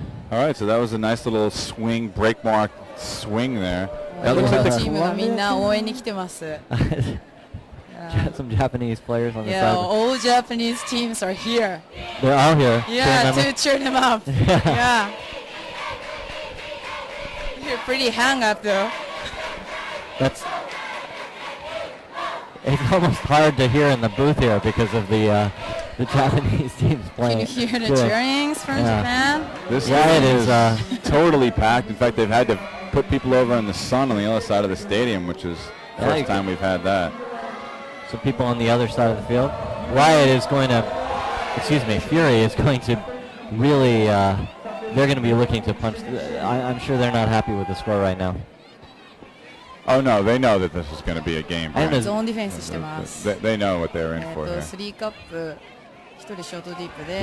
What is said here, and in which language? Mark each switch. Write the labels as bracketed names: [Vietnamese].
[English] All right, so that was a nice little swing, break mark swing there. That looks like the team [Japanese] がみんな応援に来てます。 [English] Some Japanese players on the yeah, side. all Japanese teams are here. They're all here. Yeah, to cheer them up. Yeah. You're pretty hung up though. It's almost hard to hear in the booth here because of the Japanese teams playing. Can you hear the cheerings from Japan? This Riot is totally packed. In fact, they've had to put people over in the sun on the other side of the stadium, which is the first time we've had that. So people on the other side of the field. Riot is going to, Fury is going to really, they're going to be looking to punch. I'm sure they're not happy with the score right now. Oh no, they know that this is going to be a game. [Japanese] Zone defense してます。 [English] They know what they're in for here. [Japanese] 3カップ、1人ショートディープで。